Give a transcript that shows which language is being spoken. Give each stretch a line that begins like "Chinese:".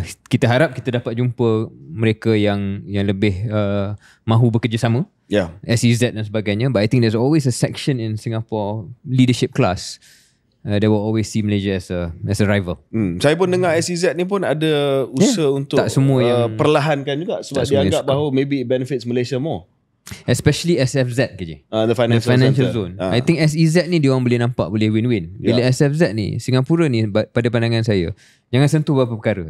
Malay: Kita harap kita dapat jumpa mereka yang lebih mahu bekerjasama, SEZ dan sebagainya.
English: But I think there's always a section in Singapore leadership class they will always see Malaysia as a rival.
Malay: Saya pun dengar SEZ ni pun ada usaha untuk tak semua yang perlahankan juga, sebab dia anggap bahawa
English: maybe it benefits Malaysia more. Especially SFZ KJ, the financial zone. I think
Malay: SEZ ni dia orang boleh nampak boleh win-win. Bila SFZ ni, Singapura ni pada pandangan saya, jangan sentuh beberapa perkara.